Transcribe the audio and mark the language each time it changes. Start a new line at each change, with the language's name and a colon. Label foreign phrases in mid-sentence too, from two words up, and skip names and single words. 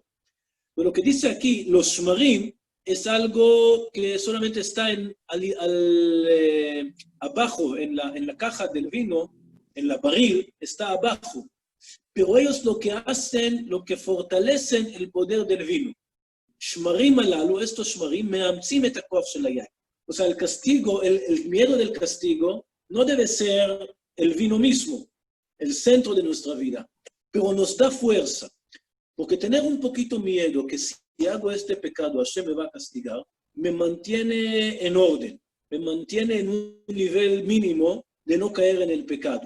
Spanish: Pero lo que dice aquí, los shemarim, es algo que solamente está abajo, en la caja del vino, en la barril, está abajo. Pero ellos lo que hacen, lo que fortalecen el poder del vino.
Hebrew: שמרים הללו,
Spanish: estos shmarim,
Hebrew: מאמצים את הכח של היין.
Spanish: O sea, el castigo, el miedo del castigo, no debe ser el vino mismo, el centro de nuestra vida, pero nos da fuerza. Porque tener un poquito miedo que si hago este pecado, Hashem me va a castigar, me mantiene en orden, me mantiene en un nivel mínimo de no caer en el pecado.